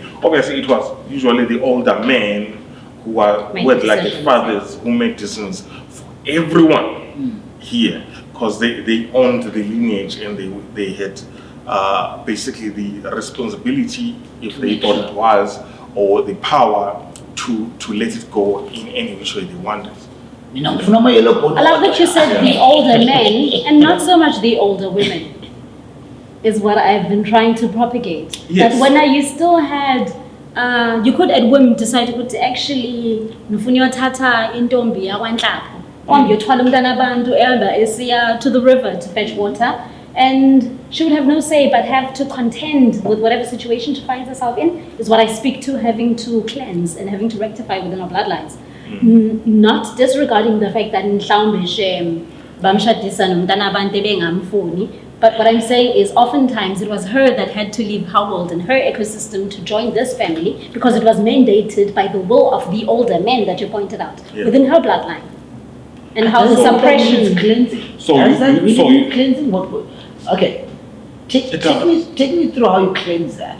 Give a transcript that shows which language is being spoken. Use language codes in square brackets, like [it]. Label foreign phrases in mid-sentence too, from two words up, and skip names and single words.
[en] Obviously, it was usually the older men who were like the fathers who made decisions for everyone here, because they owned the lineage and they had basically the responsibility, if they thought it was, or the power to let it go in any which way they wanted. I love that you said the older men and not so much the older women is what I've been trying to propagate. Yes. That when you still had, you could at whim decide to actually [xh] nufuni tata intombi yakwanhlapho yothwala umntana abantu elder esiya [en] to the river to fetch water, and she would have no say but have to contend with whatever situation she finds herself in, is what I speak to having to cleanse and having to rectify within our bloodlines. Not disregarding the fact that [xh] mhlawumbe bamshadisa nomntana abantu ebengamfuni, [en] but what I'm saying is oftentimes it was her that had to leave her world and her ecosystem to join this family because it was mandated by the will of the older men that you pointed out within her bloodline. And how the suppression cleansing. So Cleansing what? Okay, take me through how you cleanse that.